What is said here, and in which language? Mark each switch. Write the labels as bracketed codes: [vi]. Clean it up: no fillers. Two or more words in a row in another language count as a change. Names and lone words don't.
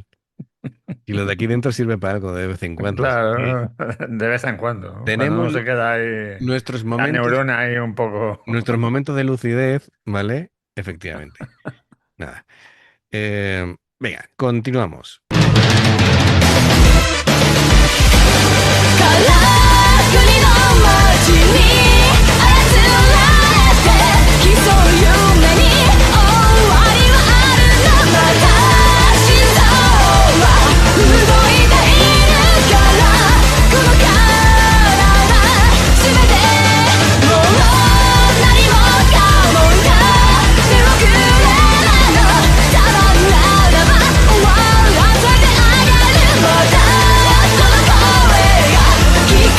[es] Y lo de aquí dentro sirve para algo de vez en cuando. Así que Claro, de vez en cuando, ¿no? Cuando tenemos uno se queda ahí, nuestros la momentos, neurona ahí un poco. nuestros momentos de lucidez, ¿vale? Efectivamente. Nada. Venga, continuamos. [ja] からくりの街に操られて競う夢に終わりはあるのまた心臓は動いているからこの体全てもう何もかもが手遅れなのただならば終わらせてあげるまたこの声が君